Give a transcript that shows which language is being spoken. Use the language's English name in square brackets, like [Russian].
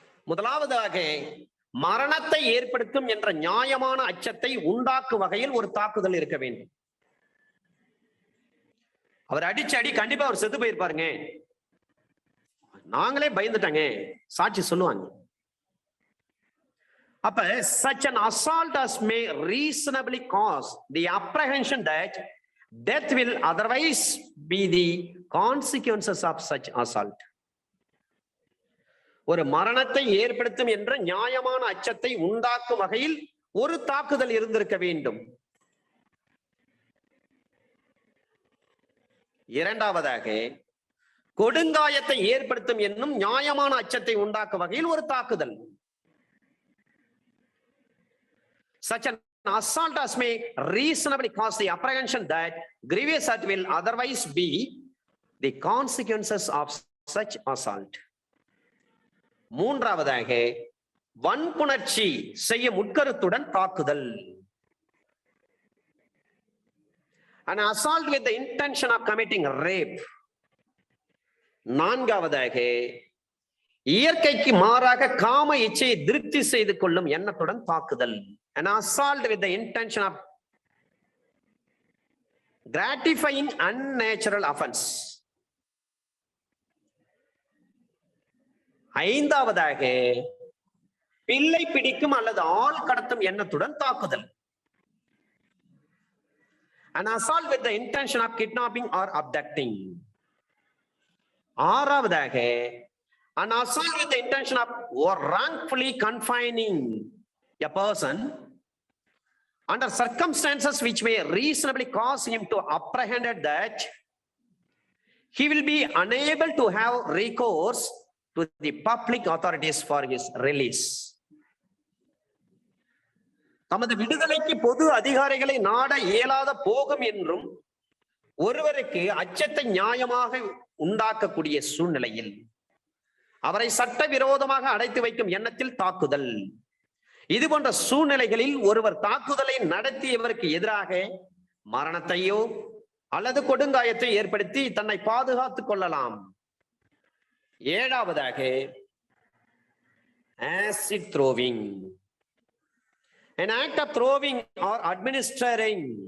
[Tamil] முதலாவதாக மரணத்தை ஏற்படுத்தும் என்ற நியாயமான அச்சத்தை உண்டாக்கும் வகையில் ஒரு தாக்குதல் இருக்க வேண்டும். அவர் அடிச்சு அடி கண்டிப்பா அவர் செத்து போயிருப்பாருங்க, நாங்களே பயந்துட்டாங்க, சாட்சி சொல்லுவாங்க. அப்ப [English] such an assault as may reasonably cause the apprehension that death will otherwise be the consequences of such assault. [Tamil] ஒரு மரணத்தை ஏற்படுத்தும் என்ற நியாயமான அச்சத்தை உண்டாக்கும் வகையில் ஒரு தாக்குதல் இருந்திருக்க வேண்டும். இரண்டாவதாக கொடுங்காயத்தை ஏற்படுத்தும் என்னும் நியாயமான அச்சத்தை உண்டாக்கும் வகையில் ஒரு தாக்குதல். [English] Such an assault as may reasonably cause the apprehension that grievous hurt will otherwise be the consequences of such assault. [Tamil] மூன்றாவதாக வன்புணர்ச்சி செய்யும் உட்கருத்துடன் தாக்குதல். [English] An assault with the intention of committing rape. [Tamil] நான்காவதாக இயற்கைக்கு மாறாக காம இச்சையை திருப்தி செய்து கொள்ளும் எண்ணத்துடன் தாக்குதல். [English] An assault with the intention of gratifying unnatural offense. [Tamil] ஐந்தாவதாக பிள்ளை பிடிக்கும் அல்லது ஆள் கடத்தும் எண்ணத்துடன் தாக்குதல். [English] An assault with the intention of kidnapping or abducting. [Tamil] ஆறாவதாக [English] an assault with the intention of wrongfully confining a person under circumstances which may reasonably cause him to apprehend that he will be unable to have recourse to the public authorities for his release. [Tamil] தமது விடுதலைக்கு பொது அதிகாரிகளை நாட இயலாத போகும் என்றும் ஒருவருக்கு அச்சத்தை நியாயமாக உண்டாக்கக்கூடிய சூழ்நிலையில் அவரை சட்டவிரோதமாக அடைத்து வைக்கும் எண்ணத்தில் தாக்குதல். இது போன்ற சூழ்நிலைகளில் ஒருவர் தாக்குதலை நடத்தியவருக்கு எதிராக மரணத்தையோ அல்லது கொடுங்காயத்தை ஏற்படுத்தி தன்னை பாதுகாத்துக் கொள்ளலாம். ஏழாவதாக [English] acid throwing. An act of throwing or administering.